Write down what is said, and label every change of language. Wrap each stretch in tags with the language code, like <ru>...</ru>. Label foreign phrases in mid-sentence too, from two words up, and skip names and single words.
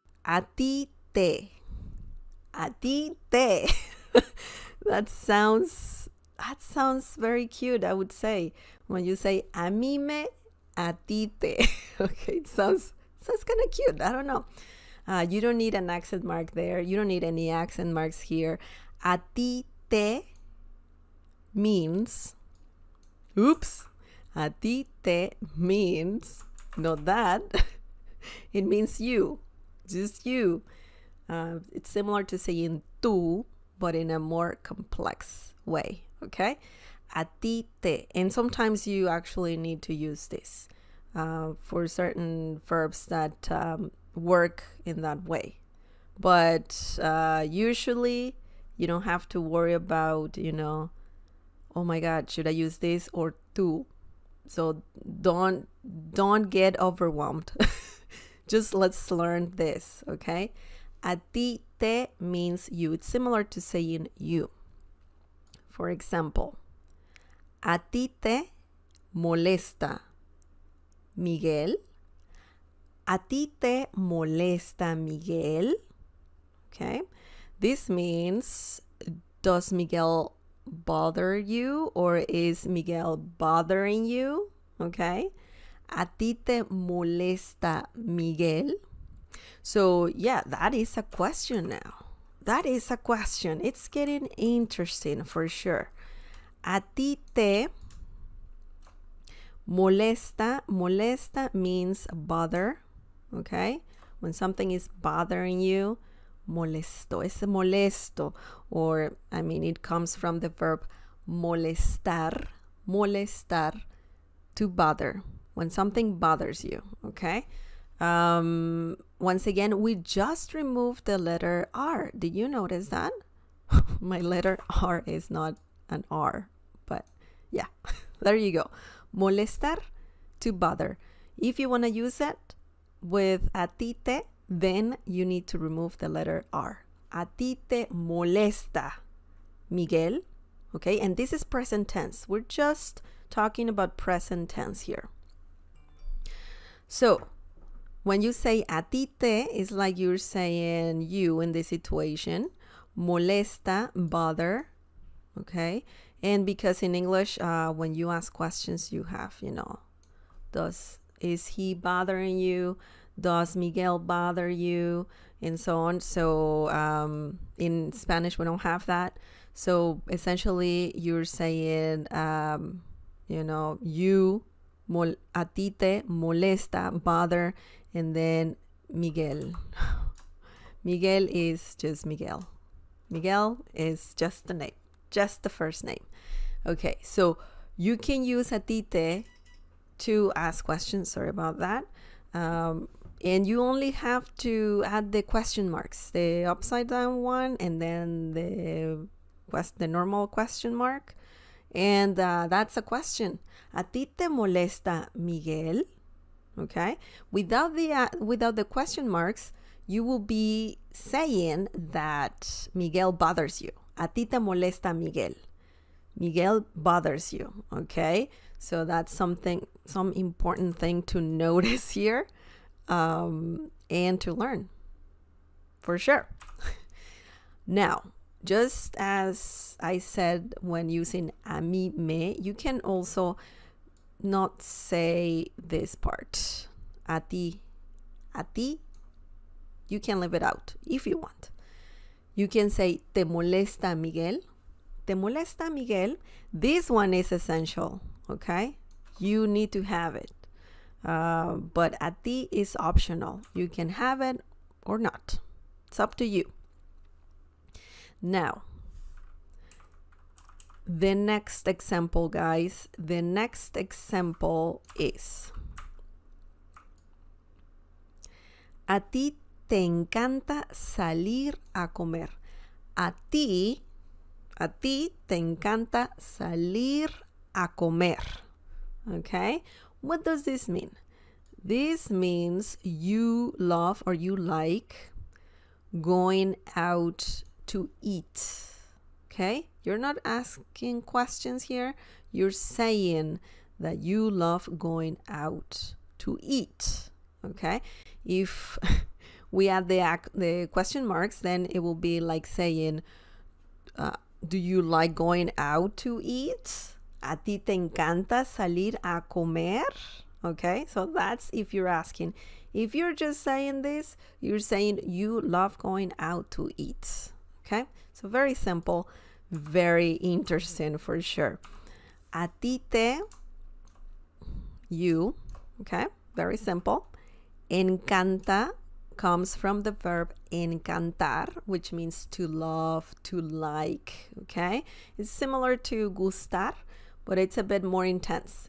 <es>A ti te. A ti te.</es> <en>That sounds very cute, I would say. When you say</en> <es>a mí me, a ti te.</es> <en>Okay, it sounds kind of cute. I don't know. You don't need an accent mark there. You don't need any accent marks here.</en> <es>A ti te</es> <en>means, oops,</en> <es>a ti te</es> <en>means, not that. It means you, just you. It's similar to saying tú, but in a more complex way, okay?</en> <es>A ti te.</es> <en>And sometimes you actually need to use this for certain verbs that work in that way. But usually you don't have to worry about, oh my God, should I use this or tú? So don't get overwhelmed. Just let's learn this, okay?</en> <es>A ti te</es> <en>means you. It's similar to saying you. For example,</en> <es>a ti te molesta Miguel. A ti te molesta Miguel.</es> <en>Okay. This means, does Miguel bother you, or is Miguel bothering you?</en> <es>Okay. A ti te molesta Miguel.</es> <en>So yeah, that is a question now. That is a question. It's getting interesting for sure.</en> <es>A ti te molesta.</es> <en>Molesta means bother. Okay. When something is bothering you,</en> <es>molesto. Es molesto.</es> <en>Or, it comes from the verb molestar. Molestar, to bother. When something bothers you, okay? Once again, we just removed the letter R. Did you notice that? My letter R is not an R, but yeah, there you go. Molestar, to bother. If you want to use it with</en> <es>a ti te,</es> <en>then you need to remove the letter R.</en> <es>A ti te molesta Miguel,</es> <en>okay? And this is present tense. We're just talking about present tense here. So when you say</en> <es>a ti te,</es> <en>it's like you're saying you in this situation. Molesta, bother, okay? And because in English, when you ask questions, you have, is he bothering you? Does Miguel bother you? And so on. So in Spanish, we don't have that. So essentially, you're saying, you,</en> <es>a ti te molesta,</es> <en>bother, and then Miguel. Miguel is just Miguel. Miguel is just the name, just the first name. Okay, so you can use</en> <es>a ti te</es> <en>to ask questions. Sorry about that. And you only have to add the question marks, the upside down one, and then the normal question mark. And that's a question.</en> <es>¿A ti te molesta Miguel?</es> <en>Okay. Without the question marks, you will be saying that Miguel bothers you.</en> <es>¿A ti te molesta Miguel?</es> <en>Miguel bothers you. Okay. So that's some important thing to notice here, and to learn for sure. Now, just as I said when using</en> <es>a mí me,</es> <en>you can also not say this part.</en> <es>A ti.</es> <en>You can leave it out if you want. You can say</en> <es>te molesta Miguel. Te molesta Miguel.</es> <en>This one is essential, okay? You need to have it. But</en> <es>a ti</es> <en>is optional. You can have it or not. It's up to you. Now, the next example, guys. The next example is:</en> <es>a ti te encanta salir a comer. A ti te encanta salir a comer.</es> <en>Okay? What does this mean? This means you love or you like going out to eat. Okay? You're not asking questions here. You're saying that you love going out to eat. Okay? If we add the question marks, then it will be like saying, do you like going out to eat?</en> <es>¿A ti te encanta salir a comer?</es> <en>Okay, so that's if you're asking. If you're just saying this, you're saying you love going out to eat. Okay, so very simple, very interesting for sure.</en> <es>A ti te,</es> <en>you, okay, very simple. Encanta comes from the verb encantar, which means to love, to like, okay? It's similar to gustar, but it's a bit more intense.</en>